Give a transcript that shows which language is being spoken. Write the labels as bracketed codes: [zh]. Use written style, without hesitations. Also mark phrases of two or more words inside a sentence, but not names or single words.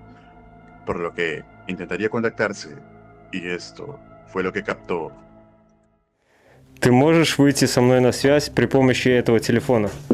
[es] Por lo que intentaría contactarse. Y esto fue lo que captó. [ru] Ты можешь выйти со мной на связь при помощи этого телефона?